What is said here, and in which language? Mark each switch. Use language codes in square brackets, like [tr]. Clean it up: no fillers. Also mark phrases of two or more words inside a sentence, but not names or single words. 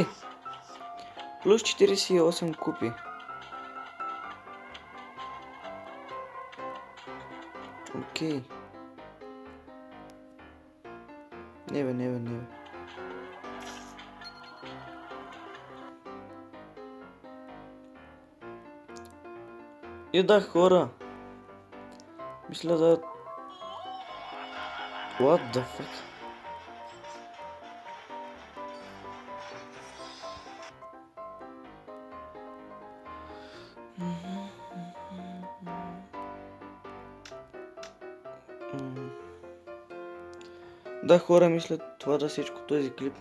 [bg] Плюс 48 купи. Окей. Не бе. И да, хора. Мисля да... [en] What the fuck? [bg] Да, хора, мисля това да всичко този клип.